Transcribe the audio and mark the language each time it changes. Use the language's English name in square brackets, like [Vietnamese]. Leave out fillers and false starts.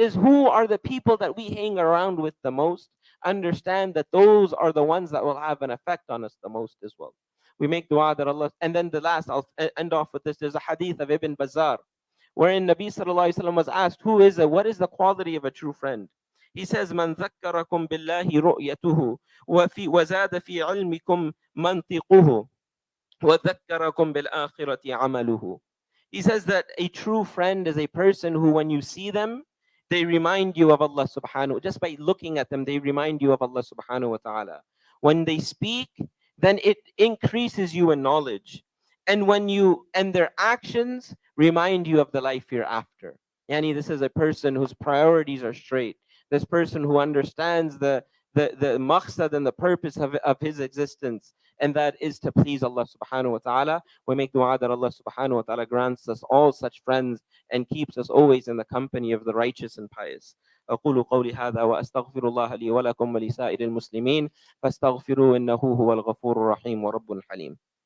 [English] Is who are the people that we hang around with the most? Understand that those are the ones that will have an effect on us the most as well. We make dua that Allah, and then the last, I'll end off with this. There's a hadith of Ibn Bazar, wherein Nabi Sallallahu Alaihi Wasallam was asked, what is the quality of a true friend? He says, [Arabic] "Man ذكركم بالله رؤيته وزاد في علمكم منطقه وذكركم بالآخرة عمله." [English] He says that a true friend is a person who, when you see them, they remind you of Allah subhanahu. Just by looking at them, they remind you of Allah subhanahu wa ta'ala. When they speak, then it increases you in knowledge. And and their actions remind you of the life hereafter. Yani, this is a person whose priorities are straight. This person who understands the maqsad and the purpose of his existence, and that is to please Allah subhanahu wa ta'ala. We make dua that Allah subhanahu wa ta'ala grants us all such friends and keeps us always in the company of the righteous and pious. [Arabic] أقول قولي هذا وأستغفر الله لي ولكم ولسائر المسلمين فاستغفروه إنه هو الغفور الرحيم ورب الحليم.